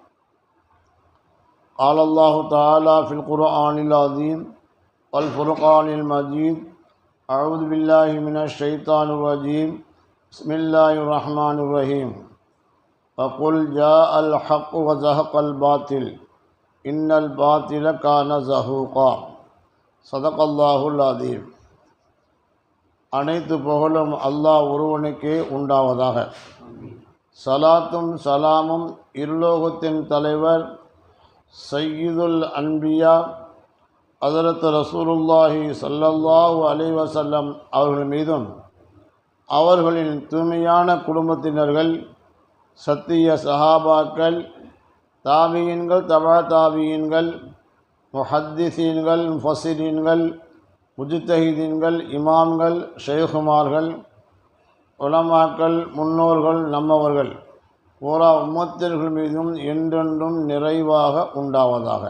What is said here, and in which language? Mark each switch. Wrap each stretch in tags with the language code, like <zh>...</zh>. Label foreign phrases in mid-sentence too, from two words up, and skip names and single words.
<ar>قال الله تعالى في القرآن العظيم والفرقان المجيد أعوذ بالله من الشيطان الرجيم بسم الله الرحمن الرحيم وقل جاء الحق وزهق الباطل إن الباطل كان زهوقا صدق الله العظيم.</ar> <ta>அனைத்து புகழும் அல்லாஹ் ஒருவனுக்கே உண்டாவதாக. சலாத்தும் சலாமும் இருலோகத்தின் தலைவர்</ta> <ar>سيد الأنبياء</ar> <ta>ஹஸரத் ரசூலுல்லாஹி</ta> <ar>صلى الله عليه وسلم</ar> <ta>அவர்கள் மீதும் அவர்களின் தூய்மையான குடும்பத்தினர்கள், சத்திய சஹாபாக்கள், தாபியீன்கள், தபா தாபியீன்கள், முஹத்திஸீன்கள், முஃபஸ்ஸிரீன்கள், முஜ்தஹிதீன்கள், இமாம்கள், ஷைகுமார்கள், உலமாக்கள், முன்னோர்கள், நம்மவர்கள் பூரா உம்மத்தினர்கள் மீதும் என்றென்றும் நிறைவாக உண்டாவதாக.</ta>